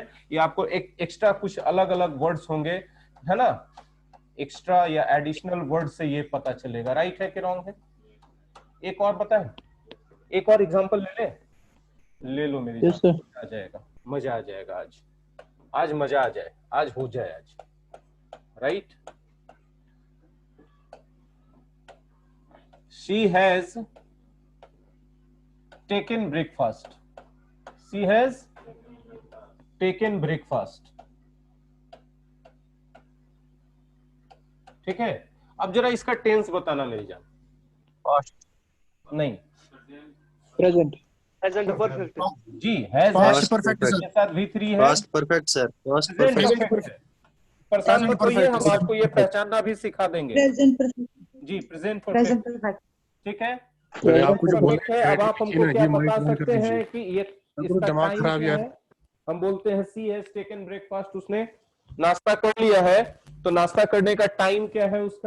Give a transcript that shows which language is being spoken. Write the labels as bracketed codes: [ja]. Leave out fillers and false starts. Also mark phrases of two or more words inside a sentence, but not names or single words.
[hi] ये आपको एक एक्स्ट्रा कुछ अलग अलग वर्ड्स होंगे, है ना, एक्स्ट्रा या [en] additional word [hi] से ये पता चलेगा राइट है कि रॉन्ग है। एक और बताएं, एक और एग्जांपल ले लो मेरी [en] Yes, [hi] जान, [en] sir. [hi] आ जाएगा, मजा आ जाएगा आज, आज मजा आ जाए, आज हो जाए आज, राइट। [en] She has taken breakfast. She has taken breakfast. [hi] ठीक है। अब जरा इसका टेंस बताना मेरी जान। [en] Past. [hi] नहीं [en] Present. Present perfect. [hi] जी, हैज है, [en] Past Past perfect perfect. sir. [hi] के साथ V3 है, [en] Past perfect, sir. Past प्रेजेंट perfect. Present परफेक्ट perfect. [hi] है। परेशान [en] Present [hi] मत होइए, [en] perfect [hi] हम [en] sir. [hi] आपको ये पहचानना भी सिखा देंगे। [en] present perfect. [hi] जी, प्रेजेंट [en] प्रेजेंट परफेक्ट, परफेक्ट। [hi] ठीक है। [en] Present प्रेजेंट [hi] आपको जो बोला परफेक्ट है। अब आप देखिए हमको ना, क्या ये बता माइक बंद कर सकते हैं दीजिए। कि ये आपको इसका दिमाग टाइम खराब क्या यार। है? हम बोलते हैं [en] she has taken breakfast, [hi] उसने नाश्ता कर लिया है, तो नाश्ता करने का टाइम क्या है उसका?